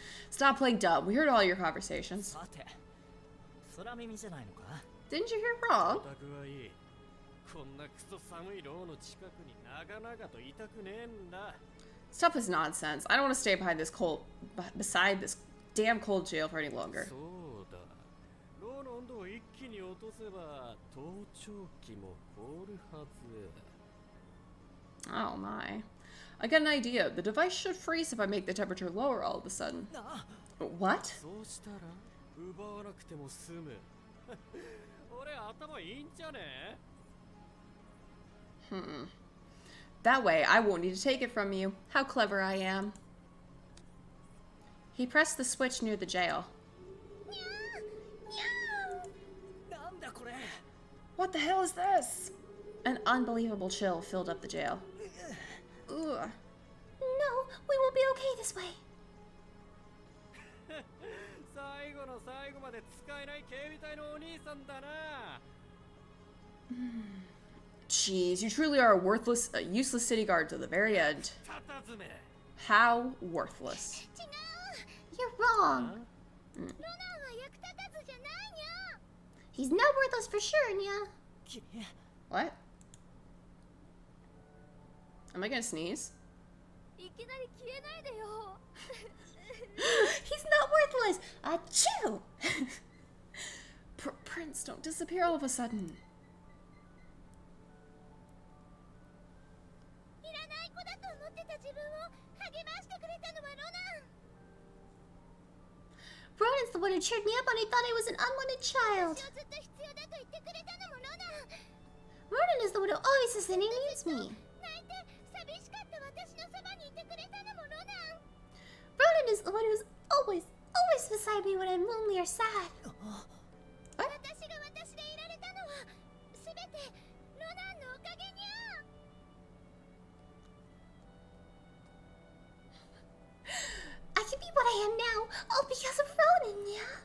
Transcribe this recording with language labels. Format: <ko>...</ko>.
<en>Stop playing dumb. We heard all your conversations.</en> <ja>さて、空耳じゃないのか？</ja> <en>Didn't you hear wrong?</en> <ja>オタクはいい。こんなクソ寒い牢の近くに長々といたくねえんだ。</ja> <en>Stuff is nonsense. I don't want to stay beside this damn cold jail for any longer.</en> <ja>そうだ。牢の温度を一気に落とせば盗聴器も凍るはず。</ja> <en>Oh my. I got an idea. The device should freeze if I make the temperature lower all of a sudden. あ、 What?</en> <ja>そうしたら奪わなくても済む。俺頭いいんじゃね？</ja> <en>That way, I won't need to take it from you. How clever I am. He pressed the switch near the jail.</en> <ja>なんだこれ。</ja> <en>What the hell is this? An unbelievable chill filled up the jail. Ugh. No, we will be okay this way.</en> <ja>最後の最後まで使えない警備隊のお兄さんだな。</ja> <en>Jeez, you truly are a worthless, useless city guard to the very end.</en> <ja>たたずめ。</ja> <en>How worthless.</en> <ja>違う。</ja> <en>You're wrong.</en> <ja>ロナンは役立たずじゃないにゃ。</ja> <en>He's not worthless for sure, Nya.</en> <ja>君、</ja> <en>What? Am I gonna sneeze?</en> <ja>いきなり消えないでよ。</ja> <en>He's not worthless. Achoo! Prince, don't disappear all of a sudden.</en> <ja>いらない子だと思ってた自分を励ましてくれたのはロナン。</ja> <en>Ronan's the one who cheered me up when I thought I was an unwanted child.</en> <ja>私をずっと必要だと言ってくれたのもロナン。</ja> <en>Ronan is the one who always says that he needs me.</en> <ja>泣いて寂しかった私のそばにいてくれたのもロナン。</ja> <en>Ronan is the one who's always beside me when I'm lonely or sad.</en> <ja>私が私でいられたのはすべてロナンのおかげにゃ。</ja> <en>I can be what I am now, all because of Ronan, yeah.</en>